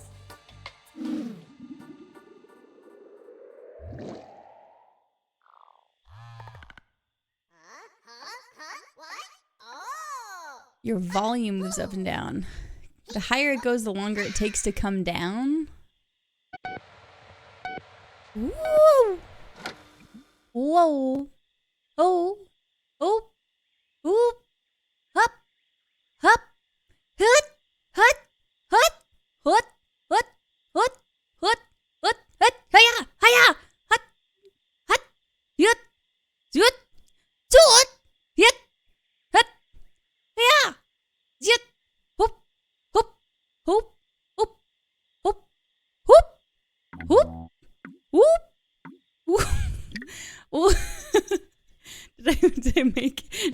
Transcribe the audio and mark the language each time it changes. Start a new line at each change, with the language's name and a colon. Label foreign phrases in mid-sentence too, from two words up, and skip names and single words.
English: Your volume moves up and down. The higher it goes, the longer it takes to come down. Woo! Whoa! Oh! Oh! Oop! Hup! Hup! Hut! Hut! Hut! Hut! Hut! Hut! Hut! Hut! Hut! Hiya! Hiya! Hut! Hut! Yut! Yut! Yut! Yut! Hut! Hiya! Yut! Hoop! Hoop! Hoop! Hoop! Hoop! Hoop! Hoop! Whoop! Whoop! Whoop! Did I make it?